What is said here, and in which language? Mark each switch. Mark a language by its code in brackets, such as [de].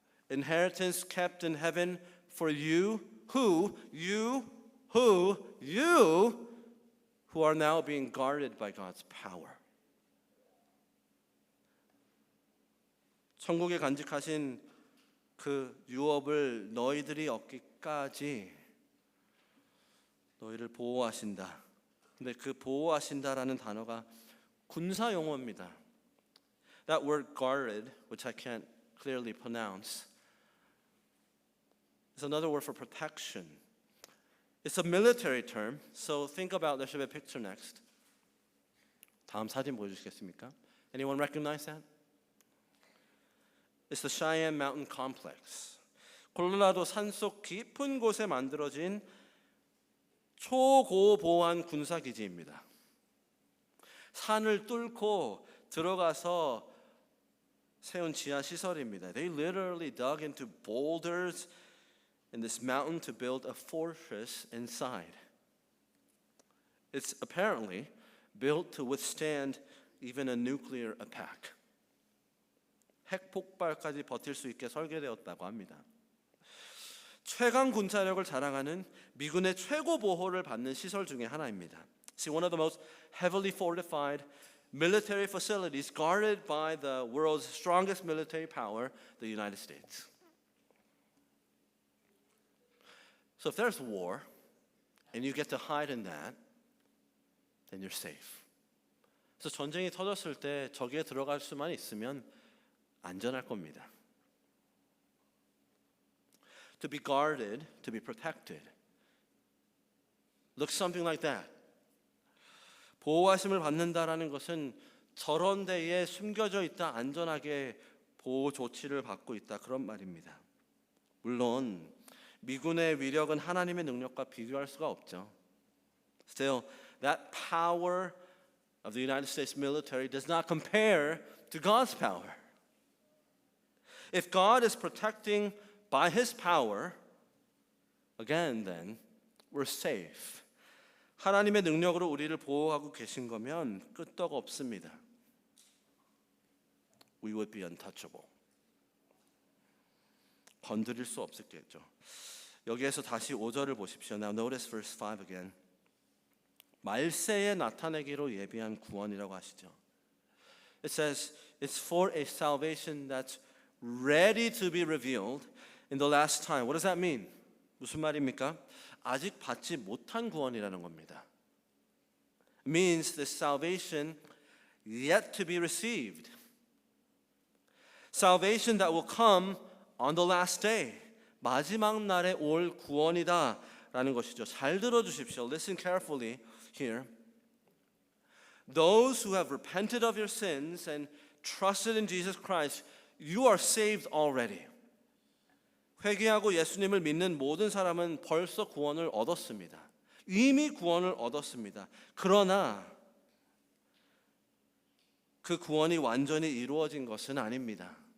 [en] Inheritance kept in heaven for you who are now being guarded by God's power. [ko] 천국에 간직하신 그 유업을 너희들이 얻기까지 너희를 보호하신다. 근데 그 보호하신다라는 단어가 군사 용어입니다. [en] That word guarded, which I can't clearly pronounce, is another word for protection. It's a military term, so think about, there should be a picture next. [ko] 다음 사진 보여주시겠습니까? [en] Anyone recognize that? It's the Cheyenne Mountain Complex. [ko] 콜로라도 산속 깊은 곳에 만들어진 초고보안 군사기지입니다. 산을 뚫고 들어가서 세운 지하 시설입니다. [en] They literally dug into boulders in this mountain to build a fortress inside. It's apparently built to withstand even a nuclear attack. [ko] 핵 폭발까지 버틸 수 있게 설계되었다고 합니다. 최강 군사력을 자랑하는 미군의 최고 보호를 받는 시설 중에 하나입니다. [en] See, one of the most heavily fortified military facilities guarded by the world's strongest military power, the United States. So if there's war and you get to hide in that, then you're safe. [ko] 그래서 전쟁이 터졌을 때 저기에 들어갈 수만 있으면 안전할 겁니다. [en] To be guarded, to be protected. Looks something like that. [ko] 보호하심을 받는다라는 것은 저런 데에 숨겨져 있다 안전하게 보호 조치를 받고 있다 그런 말입니다. 물론 미군의 위력은 하나님의 능력과 비교할 수가 없죠. [en] Still, that power of the United States military does not compare to God's power. If God is protecting by His power, again then, we're safe. [ko] 하나님의 능력으로 우리를 보호하고 계신 거면 끄떡 없습니다. [en] We would be untouchable. [ko] 건드릴 수 없었겠죠. 여기에서 다시 5절을 보십시오. [en] Now notice verse 5 again. [ko] 말세에 나타내기로 예비한 구원이라고 하시죠. [en] It says it's for a salvation that's ready to be revealed in the last time. What does that mean? [ko] 무슨 말입니까? 아직 받지 못한 구원이라는 겁니다. [en] It means the salvation yet to be received. Salvation that will come on the last day. [ko] 마지막 날에 올 구원이다라는 것이죠. 잘 들어주십시오. [en] Listen carefully here. Those who have repented of your sins and trusted in Jesus Christ, you are saved already. [ko] 회개하고 예수님을 믿는 모든 사람은 벌써 구원을 얻었습니다. 이미 구원을 얻었습니다. 그러나 그 구원이 완전히 이루어진 것은 아닙니다.